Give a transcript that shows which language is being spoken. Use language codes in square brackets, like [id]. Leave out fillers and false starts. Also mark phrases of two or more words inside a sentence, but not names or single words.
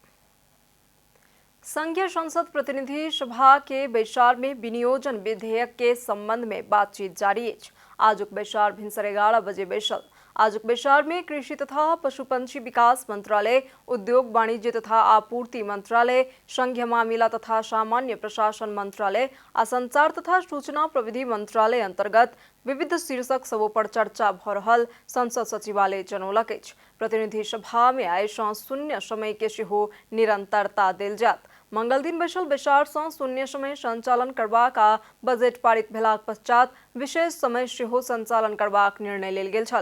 [mai] संघीय संसद प्रतिनिधि सभा के बैसार में विनियोजन विधेयक के संबंध में बातचीत जारी है। आजुक बैसार भिनसर 11 बजे बैसल। आजुक बैसार में कृषि तथा पशुपंछी विकास मंत्रालय, उद्योग वाणिज्य तथा आपूर्ति मंत्रालय, संघीय मामिला तथा सामान्य प्रशासन मंत्रालय आ संचार तथा सूचना प्रविधि मंत्रालय अंतर्गत विविध शीर्षक सब पर चर्चा भ रहल संसद सचिवालय जनौलक अछि। प्रतिनिधि सभा में आइ सँ शून्य समय के सेहो निरंतरता देल जायत। मंगल दिन बैसल बैसार सँ शून्य समय संचालन करबाक आ बजट पारित भेलाक पश्चात विशेष समय सेहो संचालन करबाक निर्णय लेल गेल छल।